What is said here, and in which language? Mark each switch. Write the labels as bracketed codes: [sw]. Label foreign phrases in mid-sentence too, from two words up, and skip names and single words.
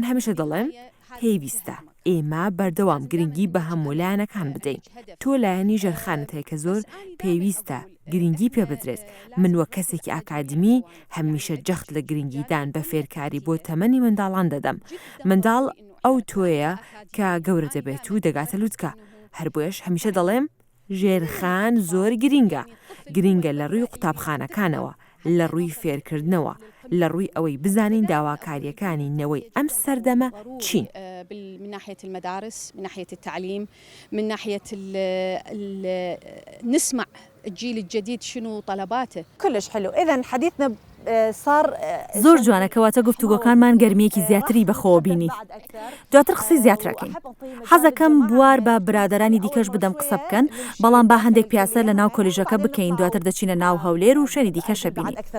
[ckb] هەمیشە دەڵێم پێویستە ئێمە بەردەوام گرنگی بە هەمولایەنەکان بدەین تۆ لایەنی ژەرخانت هەیە کە زۆر پێویستە گرنگی پێ بدرێت من وە کەسێکی ئاکادمی هەمیشە جەخت لە گرنگیدان بە فێرکاری بۆ تەمەنی منداڵان دەدەم منداڵ ئەو تۆیە کە گەورە دەبێت و دەگاتە لووتکە هەر بۆیش هەمیشە دەڵێم ژێرخان زۆر گرینگە لە ڕووی قوتابخانەکانەوە لە ڕووی فێرکردنەوە لە ڕووی ئەوەی بزانین داواکاریەکانی نەوەی ئەم سەردەمە چین [ar] من ناحية المدارس من ناحية التعليم من ناحية نسمع الجيل الجديد شنو طلباته كلش حلو إذن حديثنا صار [ckb] زۆر جوانەکەواتە گفتوگۆکانمان گەرمیەکی زیاتری بەخۆوە بینی دواتر قسەی زیاترەکەین حەزەکەم بوار بە برادرانی دیکەش بدەم قسە بکەن بەڵام با هەندێک پیاسە لە ناو کۆلیژەکە بکەین دواتر دەچینە ناو هەولێر و شوێنی دیکەشە بینی